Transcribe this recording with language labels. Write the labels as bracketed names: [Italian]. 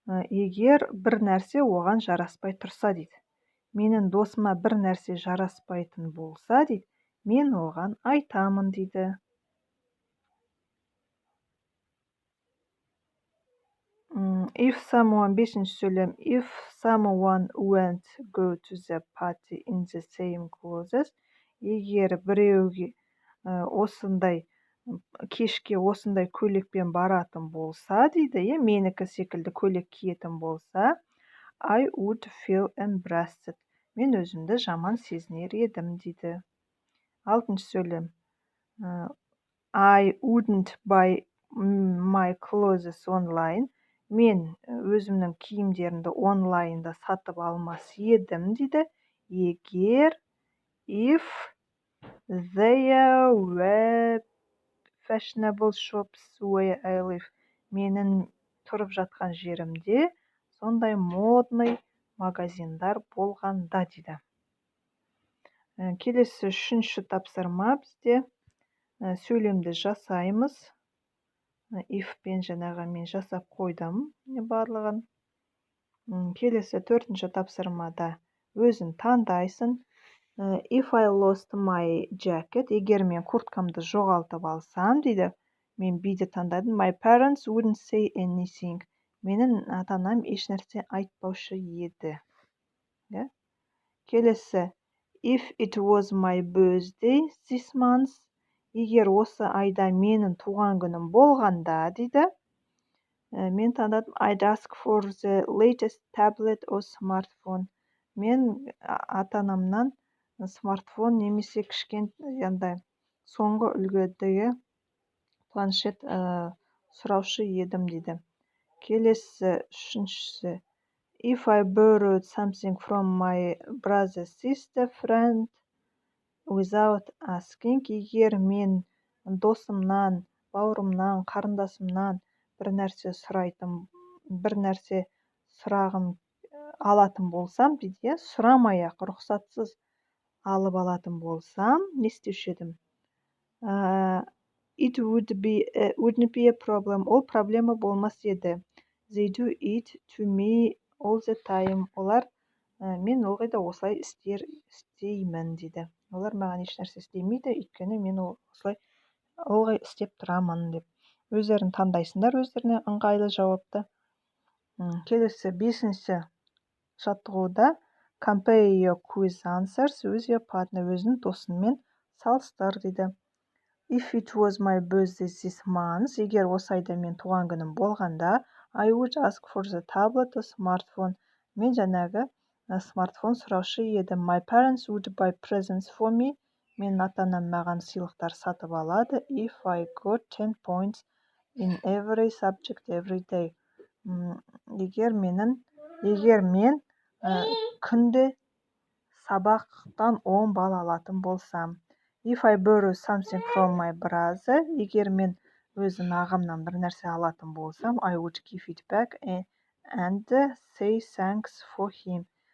[Kazakh] Егер бір нәрсе оған жараспай тұрса, дейді. Менің досыма бір нәрсе жараспайтын болса, дейді, мен оған айтамын, дейді. Бесінші сөйлем. [English] If someone won't go to the party in the same clothes, [Kazakh] егер біреуге осындай кешке осындай көйлекпен баратын болса, дейді, менікі секілді көйлек киетін болса, [English] I would feel embarrassed. [Kazakh] Мен өзімді жаман сезінер едім, дейді. Алтыншы сөйлем. [English] I wouldn't buy my clothes online. [Kazakh] Мен өзімнің киімдерімді онлайнда сатып алмас едім, дейді. Егер if [English] There were fashionable shops where I live. [Kazakh] Менің тұрып жатқан жерімде сондай модный магазиндар болғанда дейді. Келесі үшінші тапсырма бізде сөйлемді жасаймыз. If-пен жаңағы мен жасап қойдым барлығын. Келесі төртінші тапсырмада өзін таңдайсың. [English] If I lost my jacket, [Kazakh] егер мен курткамды жоғалтып алсам дейді, мен B'ді таңдадым. [English] My parents wouldn't say anything. [Kazakh] Менің ата-анам ешнәрсе айтпаушы еді. Келесі, [English] if it was my birthday this month, [Kazakh] егер осы айда менің туған күнім болғанда дейді, мен таңдадым. [English] I'd ask for the latest tablet or smartphone. [Kazakh] Мен ата-анамнан смартфон немесе кішкентай соңғы үлгідегі планшет сұраушы едім дейді. Келесі үшіншісі. [English] If I borrowed something from my brother, sister, friend without asking, [Kazakh] егер мен досымнан, бауырымнан, қарындасымнан бір нәрсе сұрағым алатын болсам дейді, сұрамай-ақ рұқсатсыз алып алатын болсам, не істеуші едім? [English] It wouldn't be a problem. [Kazakh] Ол проблема болмас еді. [English] They do it to me all the time. [Kazakh] Олар мен ылғи да осылай істеймін дейді. Олар маған еш нәрсе істемейді, өйткені мен осылай ылғи істеп тұрамын деп. Өздерін таңдайсыңдар, өздеріне ыңғайлы жауапты. Келесі бесінші жаттығуда [English] compare your quiz answers with your partner. [Kazakh] Өзінің досыңмен салыстыр дейді. [English] If it was my birthday this month, [Kazakh] егер осы айда мен туған күнім болғанда, [English] I would ask for the tablet or smartphone. [Kazakh] Мен жаңағы смартфон сұраушы едім. [English] My parents would buy presents for me. [Kazakh] Мен ата-анам маған сыйлықтар сатып алады. [English] If I got 10 points in every subject every day. [Kazakh] Егер мен күнде сабақтан 10 балл алатын болсам. [English] If I borrow something from my brother, [Kazakh] егер мен өзім ағамнан бір нәрсе алатын болсам, [English] I would give it back and say thanks for him.